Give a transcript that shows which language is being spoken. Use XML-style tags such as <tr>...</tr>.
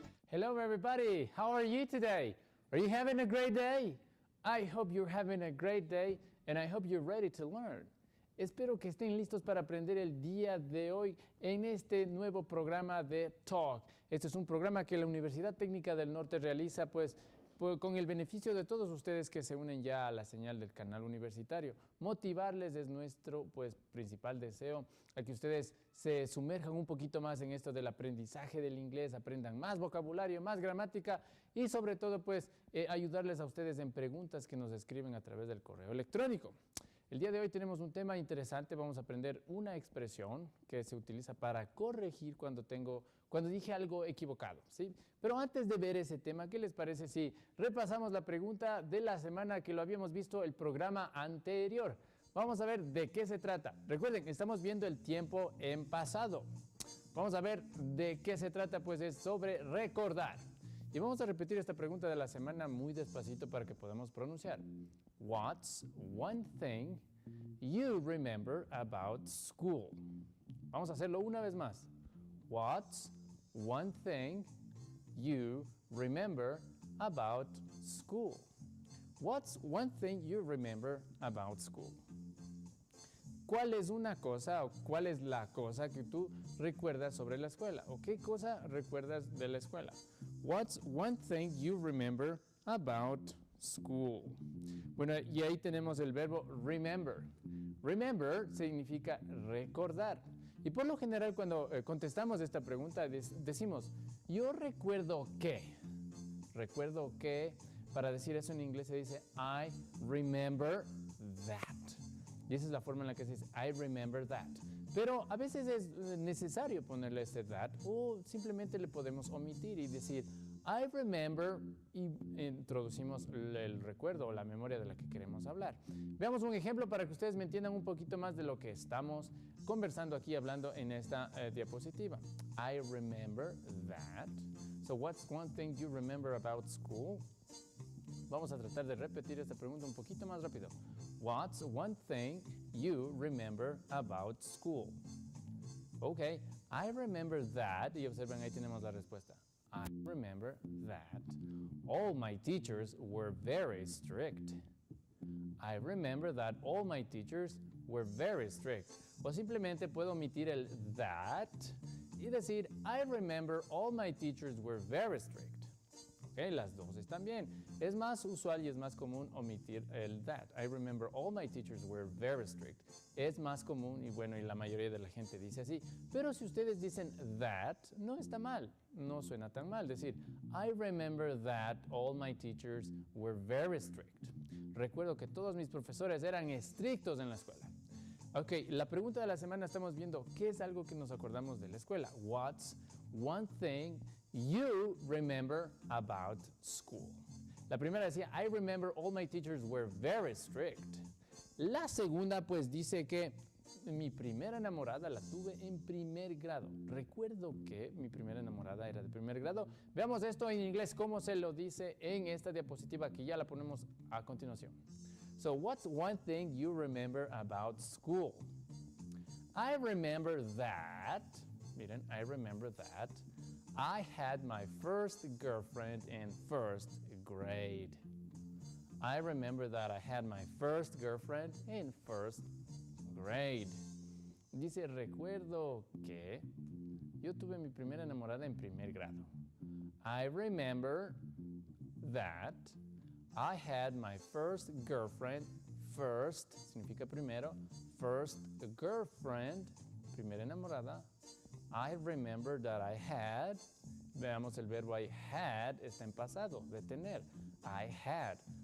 <en>Hello everybody, how are you today? Are you having a great day? I hope you're having a great day and I hope you're ready to learn.</en> <es>Espero que estén listos para aprender el día de hoy en este nuevo programa de Talk. Este es un programa que la Universidad Técnica del Norte realiza pues con el beneficio de todos ustedes que se unen ya a la señal del canal universitario. Motivarles es nuestro principal deseo, a que ustedes se sumerjan un poquito más en esto del aprendizaje del inglés, aprendan más vocabulario, más gramática y sobre todo ayudarles a ustedes en preguntas que nos escriben a través del correo electrónico. El día de hoy tenemos un tema interesante, vamos a aprender una expresión que se utiliza para corregir cuando dije algo equivocado, ¿sí? Pero antes de ver ese tema, ¿qué les parece si repasamos la pregunta de la semana que lo habíamos visto el programa anterior? Vamos a ver de qué se trata. Recuerden, estamos viendo el tiempo en pasado. Vamos a ver de qué se trata, pues es sobre recordar. Y vamos a repetir esta pregunta de la semana muy despacito para que podamos pronunciar.</es> <en>What's one thing you remember about school?</en> <es>Vamos a hacerlo una vez más.</es> <en>What's one thing you remember about school? What's one thing you remember about school?</en> <es>¿Cuál es una cosa o cuál es la cosa que tú recuerdas sobre la escuela? ¿O qué cosa recuerdas de la escuela?</es> <en>What's one thing you remember about school?</en> <es>Bueno, y ahí tenemos el verbo remember. Remember significa recordar. Y por lo general cuando contestamos esta pregunta decimos, yo recuerdo que. Recuerdo que, para decir eso en inglés se dice,</es> <en>I remember that.</en> <es>Y esa es la forma en la que se dice,</es> <en>I remember that.</en> <es>Pero a veces es necesario ponerle este that o simplemente le podemos omitir y decir, I remember y introducimos el recuerdo o la memoria de la que queremos hablar. Veamos un ejemplo para que ustedes me entiendan un poquito más de lo que estamos conversando aquí, hablando en esta diapositiva.</es> <en>I remember that. So what's one thing you remember about school?</en> <es>Vamos a tratar de repetir esta pregunta un poquito más rápido.</es> <en>What's one thing you remember about school? Okay, I remember that,</en> <es>y observen, ahí tenemos la respuesta.</es> <en>I remember that all my teachers were very strict. I remember that all my teachers were very strict.</en> <es>O simplemente puedo omitir el that y decir,</es> <en>I remember all my teachers were very strict.</en> <es>Okay, las dos están bien. Es más usual y es más común omitir el that.</es> <en>I remember all my teachers were very strict.</en> <es>Es más común y bueno, y la mayoría de la gente dice así. Pero si ustedes dicen that, no está mal. No suena tan mal decir,</es> <en>I remember that all my teachers were very strict.</en> <es>Recuerdo que todos mis profesores eran estrictos en la escuela. Ok, la pregunta de la semana estamos viendo qué es algo que nos acordamos de la escuela.</es> <en>What's one thing you remember about school?</en> <es>La primera decía,</es> <en>I remember all my teachers were very strict.</en> <es>La segunda pues dice que mi primera enamorada la tuve en primer grado. Recuerdo que mi primera enamorada era de primer grado. Veamos esto en inglés, cómo se lo dice en esta diapositiva que ya la ponemos a continuación.</es> <en>So what's one thing you remember about school? I remember that,</en> <es>miren,</es> <en>I remember that I had my first girlfriend in first grade. I remember that I had my first girlfriend in first grade.</en> <es>Dice, recuerdo que yo tuve mi primera enamorada en primer grado.</es> <en>I remember that I had my first girlfriend, first</en> <es>significa primero,</es> <en>first girlfriend,</en> <es>primera enamorada.</es> <en>I remember that I had,</en> <es>veamos el verbo</es> <en>I had,</en> <es>está en pasado, de tener.</es> <en>I had.</en>